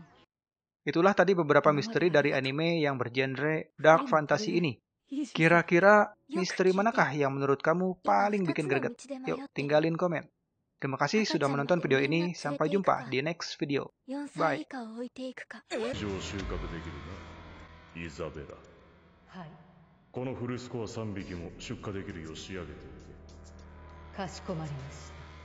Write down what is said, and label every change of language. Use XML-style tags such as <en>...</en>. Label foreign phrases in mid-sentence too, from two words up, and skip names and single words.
<id>Itulah tadi beberapa misteri dari anime yang bergenre dark fantasy ini. Kira-kira misteri manakah yang menurut kamu paling bikin greget? Yuk, tinggalin komen. Terima kasih sudah menonton video ini. Sampai jumpa di</id> <en>next video.</en> <id>Bye.</id> <ja>このフルスコア3匹も出荷できるよう仕上げておけ。かしこまりました。</ja>